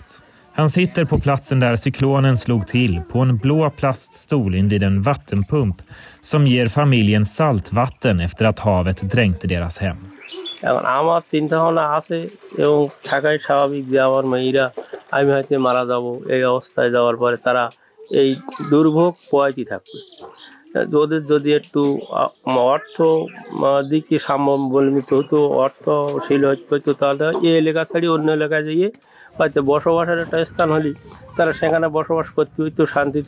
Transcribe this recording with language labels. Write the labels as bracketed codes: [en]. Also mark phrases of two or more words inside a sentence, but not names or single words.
[sv] Han sitter på platsen där cyklonen slog till på en blå plaststol invid en vattenpump som ger familjen saltvatten efter att havet dränkte deras hem. [bn] এখন আমার চিন্তা ভাবনা আছে এবং থাকাই স্বাভাবিক যে আমার মেয়েরা আমি হয়তো মারা যাব, এই অবস্থায় যাওয়ার পরে তারা এই দুর্ভোগ পোয়াইতে থাকবে। ওদের যদি একটু অর্থ দিকে সাম্যবলমিত হতো, অর্থশীল হতো, তাহলে এই এলাকা ছাড়ি অন্য এলাকায় যেয়ে হয়তো বসবাসের একটা স্থান হলে তারা সেখানে বসবাস করতে হইতো শান্তিতে।